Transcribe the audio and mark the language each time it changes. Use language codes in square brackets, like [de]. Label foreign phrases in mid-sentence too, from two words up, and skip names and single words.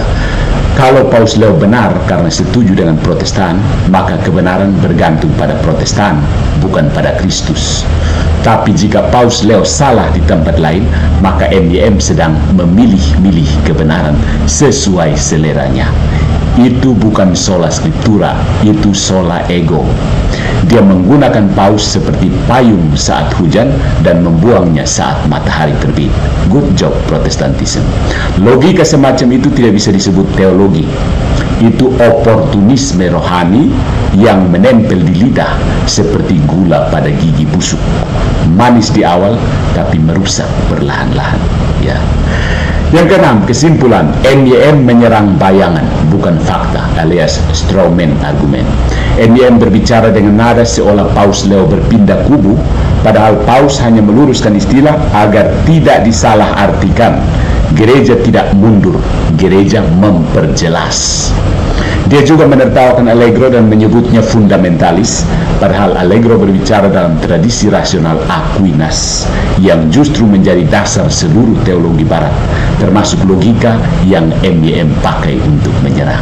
[id] Kalau Paus Leo benar karena setuju dengan Protestan, maka kebenaran bergantung pada Protestan, bukan pada Kristus. Tapi jika Paus Leo salah di tempat lain, maka MYM sedang memilih-milih kebenaran sesuai seleranya. Itu bukan [la] sola scriptura, [id] itu [la] sola ego. [id] Dia menggunakan paus seperti payung saat hujan dan membuangnya saat matahari terbit. [en] Good job, Protestantism. [id] Logika semacam itu tidak bisa disebut teologi. Itu oportunisme rohani yang menempel di lidah seperti gula pada gigi busuk. Manis di awal, tapi merusak perlahan-lahan. Ya. Yang keenam, kesimpulan, MYM menyerang bayangan, bukan fakta, alias [en] straw man argument. [id] MYM berbicara dengan nada seolah Paus Leo berpindah kubu, padahal Paus hanya meluruskan istilah agar tidak disalah artikan. Gereja tidak mundur, gereja memperjelas. Dia juga menertawakan Allegro dan menyebutnya fundamentalis, padahal Allegro berbicara dalam tradisi rasional Aquinas yang justru menjadi dasar seluruh teologi barat, termasuk logika yang MYM pakai untuk menyerang.